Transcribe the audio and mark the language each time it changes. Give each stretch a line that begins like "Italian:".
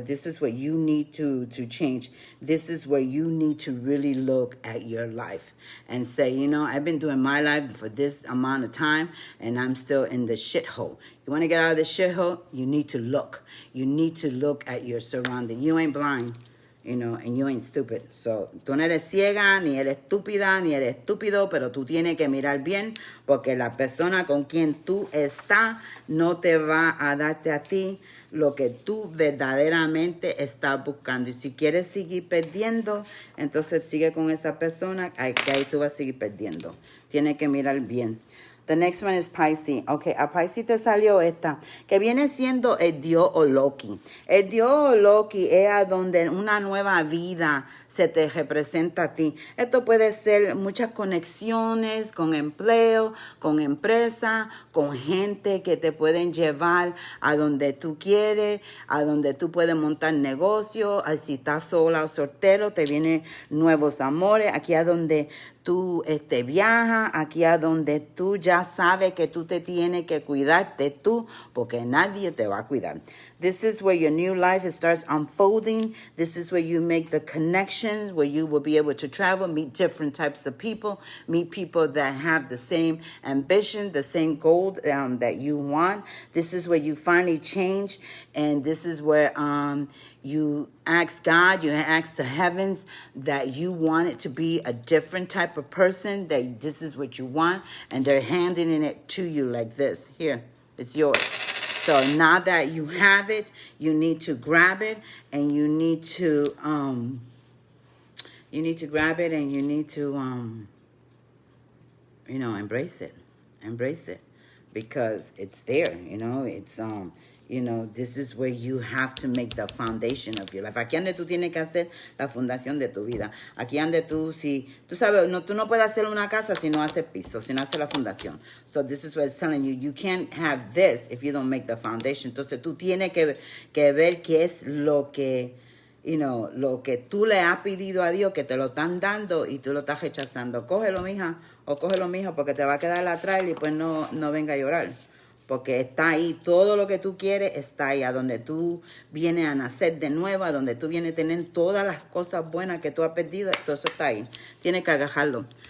English: This is what you need to change. This is where you need to really look at your life and say, you know, I've been doing my life for this amount of time and I'm still in the shithole. You want to get out of the shithole? You need to look. You need to look at your surrounding. You ain't blind. You know, and you ain't stupid.
Spanish: So, tú no eres ciega, ni eres estúpida, ni eres estúpido, pero tú tienes que mirar bien porque la persona con quien tú estás no te va a darte a ti lo que tú verdaderamente estás buscando. Y si quieres seguir perdiendo, entonces sigue con esa persona, que ahí tú vas a seguir perdiendo. Tienes que mirar bien.
English: The next one is Pisces. Okay,
Spanish: a Pisces te salió esta, que viene siendo el dios o Loki. El dios o Loki es a donde una nueva vida se te representa a ti. Esto puede ser muchas conexiones con empleo, con empresa, con gente que te pueden llevar a donde tú quieres, a donde tú puedes montar negocio. Si estás sola o soltero, te vienen nuevos amores. Aquí a donde tú viajas, aquí a donde tú ya sabes que tú te tienes que cuidarte tú, porque nadie te va a cuidar.
English: This is where your new life starts unfolding. This is where you make the connections, where you will be able to travel, meet different types of people, meet people that have the same ambition, the same goal that you want. This is where you finally change, and this is where you ask God, you ask the heavens that you want it to be a different type of person, that this is what you want, and they're handing it to you like this. Here, it's yours. So now that you have it, you need to grab it, and you need to grab it, and you need to embrace it. Embrace it, because it's there, this is where you have to make the foundation of your life.
Spanish: Aquí donde tú tienes que hacer la fundación de tu vida. Aquí donde tú sabes, tú no puedes hacer una casa si no haces piso, si no haces la fundación.
English: So this is what it's telling you. You can't have this if you don't make the foundation.
Spanish: Entonces tú tienes que ver qué es lo que tú le has pedido a Dios, que te lo están dando y tú lo estás rechazando. Cógelo, mija, o cógelo, mijo, porque te va a quedar atrás y pues no venga a llorar. Porque está ahí, todo lo que tú quieres está ahí, a donde tú vienes a nacer de nuevo, a donde tú vienes a tener todas las cosas buenas que tú has perdido, todo eso está ahí. Tienes que agarrarlo.